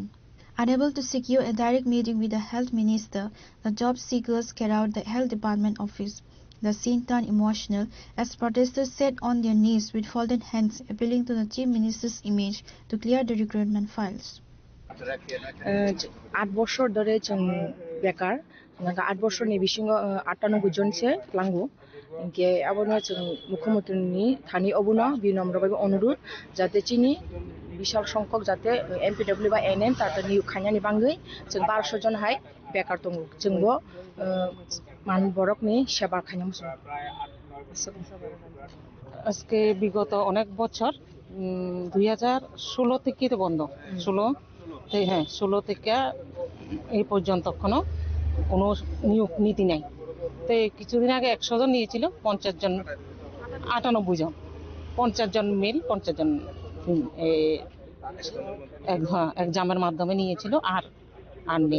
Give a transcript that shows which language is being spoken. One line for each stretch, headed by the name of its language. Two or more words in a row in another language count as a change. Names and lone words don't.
English: Unable to secure a direct meeting with the health minister, the job seekers carried out the health department office. The scene turned emotional as protesters sat on their knees with folded hands, appealing to the chief minister's image to clear the recruitment files.
Bangla: 8 বছর ধরে
Kok Borok: जों बेकार 8 বছरनि बिसिङाव 98 जनसे लांगौ के आबोनो जों मुख्यमंत्री थानि अबुनो बिनम्रबाबो अनुरोध जाहाथे चिनि
Bangla: বিশাল সংখ্যক যাতে এমপিডব্লিউ বা এনএম তাতে নিয়োগ
Kok Borok: খাইनानै बाङै जों 1200 जन हाय बेकार दङ जोंबो मान बरकनि सेवा खाइनाम
Bangla: আজকে বিগত অনেক বছর 2016 থেকে তো বন্ধ 16 থেকে এই পর্যন্ত কোনো নিয়োগ নীতি নাই। তো কিছুদিন আগে 100 জন নিয়েছিল, 50 জন 98 জন 50 জন মেল 50 জন এক্সামের মাধ্যমে নিয়েছিল, আর নেই।